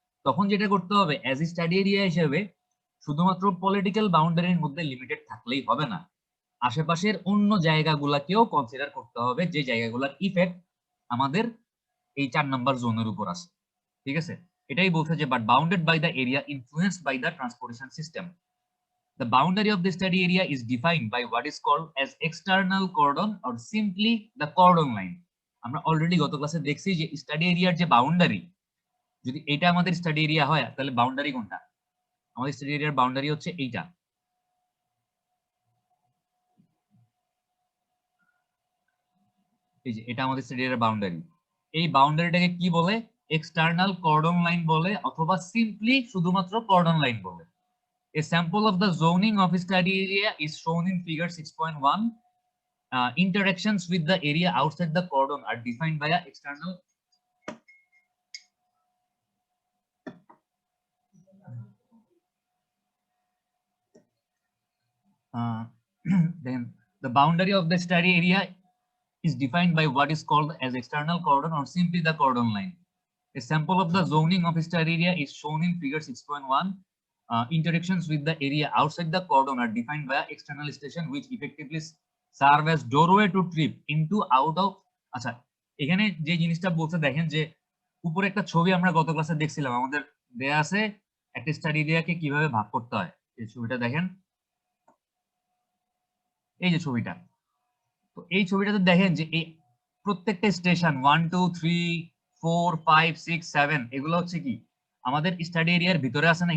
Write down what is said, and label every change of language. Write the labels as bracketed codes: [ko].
[bn] তখন যেটা করতে হবে [en] as a study area [bn] হিসেবে শুধুমাত্র পলিটিক্যাল বাউন্ডারির মধ্যে লিমিটেড থাকলেই হবে না, আশেপাশের অন্য জায়গাগুলাকেও কনসিডার করতে হবে, যে জায়গাগুলোর ইফেক্ট আমাদের এই 4 নাম্বার জোনের উপর আছে। ঠিক আছে, এটাই বলছে যে [en] But bounded by the area influenced by the transportation system. The boundary of the study area is defined by what is called as external cordon or simply the cordon line. [bn] আমরা already গত ক্লাসে দেখছি যে study এরিয়ার যে boundary, যদি এটা আমাদের স্টাডি এরিয়া হয় তাহলে বাউন্ডারি কোনটা? আমাদের স্টাডি এরিয়ার বাউন্ডারি হচ্ছে এইটা, এই যে এটা আমাদের স্টাডি এরিয়ার বাউন্ডারি। এই বাউন্ডারিটাকে কি বলে? এক্সটার্নাল কর্ডন লাইন বলে, অথবা সিম্পলি শুধুমাত্র কর্ডন লাইন বলে। [en] A sample of the zoning of study area is shown in figure 6.1. Interactions with the area outside the cordon are defined by an external then the boundary of the study area is defined by what is called as external cordon or simply the cordon line. A sample of the zoning of study area is shown in figure 6.1. Interactions with the area outside the cordon are defined by external station which effectively serve as doorway to trip into out of. [bn] আচ্ছা, এখানে যে জিনিসটা বলতে দেখেন যে উপরে একটা ছবি আমরা গত ক্লাসে দেখছিলাম, আমাদের দেয়া আছে একটা স্টাডি এরিয়াকে কিভাবে ভাগ করতে হয়। এই ছবিটা দেখেন, এই যে ছবিটা, তো এই ছবিটাতে দেখেন যে এই প্রত্যেকটা স্টেশন 1 2 3 4 5 6 7 এগুলো হচ্ছে কি আমাদের স্টাডি এরিয়ার ভিতরে আছে না।